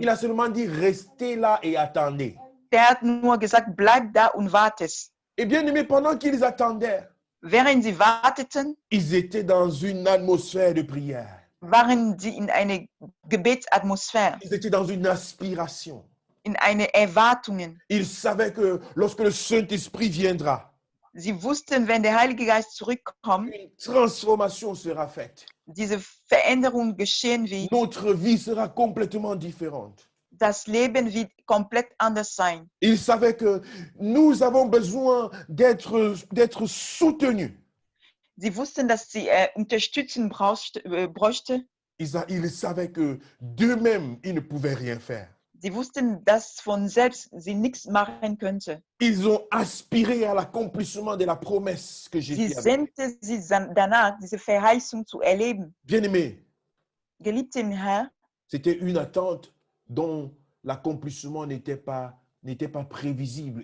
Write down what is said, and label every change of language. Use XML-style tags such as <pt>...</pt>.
<fr>Il a seulement dit, restez là et attendez.</fr> <de>Der hat nur gesagt, bleib da und wartest.</de> <fr>Et bien aimé, pendant qu'ils attendaient,</fr> <de>Während sie warteten,</de> <fr>ils étaient dans une atmosphère de prière.</fr> <de>waren sie in einer Gebetsatmosphäre,</de> <fr>Ils étaient dans une aspiration.</fr> <de>in eine Erwartungen.</de> <fr>Ils savaient que lorsque le Saint-Esprit viendra,</fr> <de>Sie wussten, wenn der Heilige Geist zurückkommt,</de> <fr>une transformation sera faite.</fr> <de>diese Veränderung geschehen wird,</de> <fr>Notre vie sera complètement différente.</fr> <de>das Leben wird komplett anders sein.</de> <fr>Ils savaient que nous avons besoin d'être soutenus.</fr> <de>Sie wussten, dass sie Unterstützung bräuchte.</de> <fr>Ils savaient que d'eux-mêmes, ils ne pouvaient rien faire.</fr> <de>Sie wussten, dass von selbst sie nichts machen könnte.</de> <fr>Ils ont aspiré à l'accomplissement de la promesse que</fr> <de>Sie</de> <fr>Jésus avait.</fr> <de>sehnte sich danach, diese Verheißung zu erleben.</de> <fr>Bien-aimés,</fr> <de>Geliebte im Herrn,</de> <fr>c'était une attente dont l'accomplissement n'était pas prévisible.</fr>